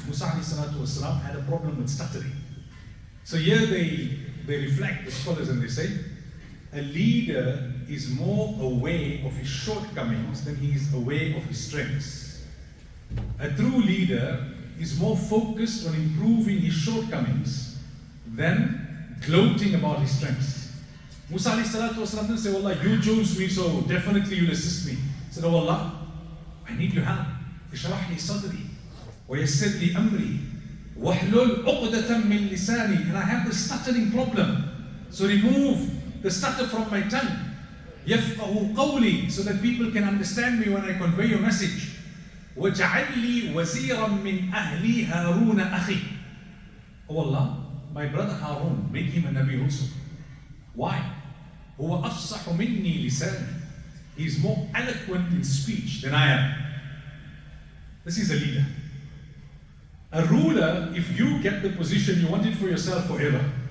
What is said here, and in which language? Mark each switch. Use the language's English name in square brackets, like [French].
[English] Musa alayhi salatu wasalam had a problem with stuttering. So here they reflect, the scholars, and they say, a leader is more aware of his shortcomings than he is aware of his strengths. A true leader is more focused on improving his shortcomings than gloating about his strengths. Musa alayhi salatu wasalam didn't say, Allah, you chose me, so definitely you'll assist me. He said, Oh Allah, I need your help. [Arabic] اشرح لي صدري ويسر لي أمري واحلل عقدة من لساني. [English] And I have the stuttering problem, so remove the stutter from my tongue. [Arabic] يفقه قولي, [English] so that people can understand me when I convey your message. [Arabic] واجعل لي وزيرا من أهلي هارون أخي. [English] Oh Allah, my brother Harun, make him a Nabi also. [Arabic] Why? هو أفصح مني لساني. [English] He is more eloquent in speech than I am. This is a leader. A ruler, if you get the position, you want it for yourself forever.